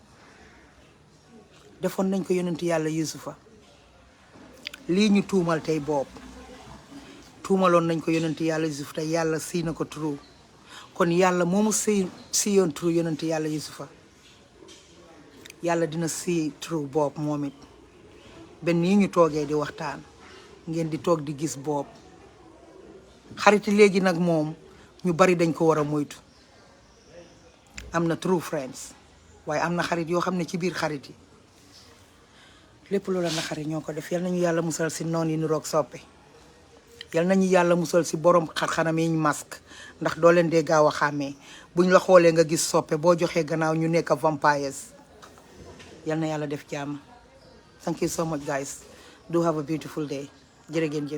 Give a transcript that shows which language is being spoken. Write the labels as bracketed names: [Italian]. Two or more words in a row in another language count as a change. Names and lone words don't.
[Wolof] defoon nañ ko yonent yàlla Yusufa lii ñu tuumal tey boobu tuumaloon nañ ko yonent yàlla Yusuf te yàlla sii na ko turu kon yàlla moomu si yoon turu yonent yàlla Yusufa yàlla dina si turu boobu moom it benn yi ñu toogee di waxtaan ngeen di toog di gis boobu xariti léegi nag moom ñu bari dañ ko war a moytu am na [English] true friends [Wolof] waaye am na xarit yoo xam ne ci biir xarit yi lépp loola na xarit ñoo ko def yal nañu yàlla musal si noon yi nu roog soppe yal nañu yàlla musal si borom xar-xanam yi ñu masque ndax doo leen dee gaaw a xàmmee buñ la xoolee nga gis soppe boo joxee gannaaw ñu nekk vampires yal na yàlla def jàmm [English] thank you so much guys do have a beautiful day [Wolof] jërë ngeen jëf